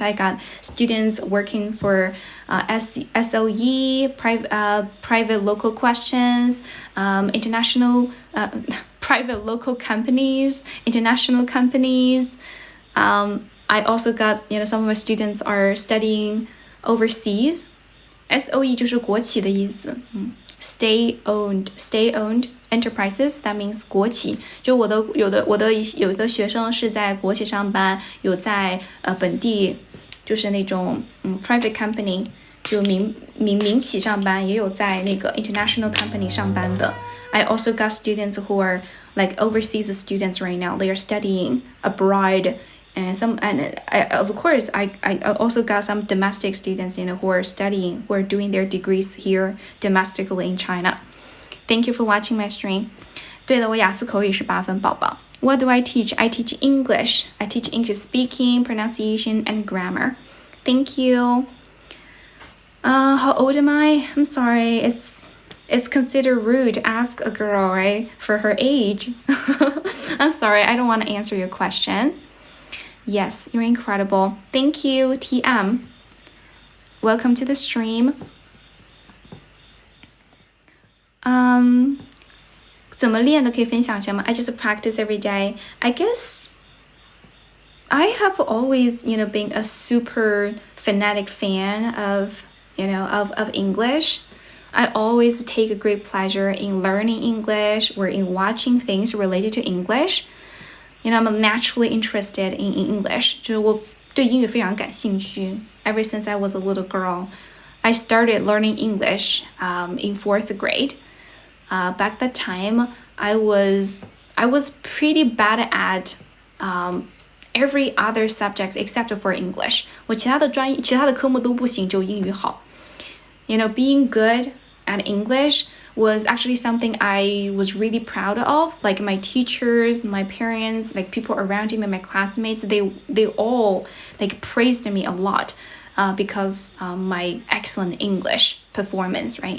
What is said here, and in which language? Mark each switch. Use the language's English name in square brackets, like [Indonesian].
[English] I got students working for SOE, private local questions, international private local companies, international companies. I also got, some of my students are studying overseas. [Chinese] SOE 就是国企的意思。 [English] State-owned enterprises, that means 国企。 [Chinese] 就我的学生是在国企上班，有在本地就是那种private company 就民企上班，也有在那个 international company 上班的。 [English] I also got students who are like overseas students right now. They are studying abroad. Of course, I also got some domestic students, who are studying, who are doing their degrees here domestically in China. Thank you for watching my stream. [Chinese] 对的，我雅思口语是8分，宝宝。 [English] What do I teach? I teach English. I teach English speaking, pronunciation, and grammar. Thank you. How old am I? I'm sorry. It's considered rude to ask a girl, right, for her age. I'm sorry. I don't want to answer your question. Yes, you're incredible. Thank you, TM. Welcome to the stream. [Chinese] 怎么练的可以分享一下吗？ [English] I just practice every day. I guess I have always, been a super fanatic fan of, of English. I always take a great pleasure in learning English or in watching things related to English. I'm naturally interested in English. [Chinese] 就是我对英语非常感兴趣。 [English] Ever since I was a little girl, I started learning English in 4th grade. Back that time, I was pretty bad at every other subject except for English. [Chinese] 我其他的科目都不行，就英语好。 [English] Being good at English was actually something I was really proud of. Like my teachers, my parents, like people around me, my classmates, they all like praised me a lot because my excellent English performance, right?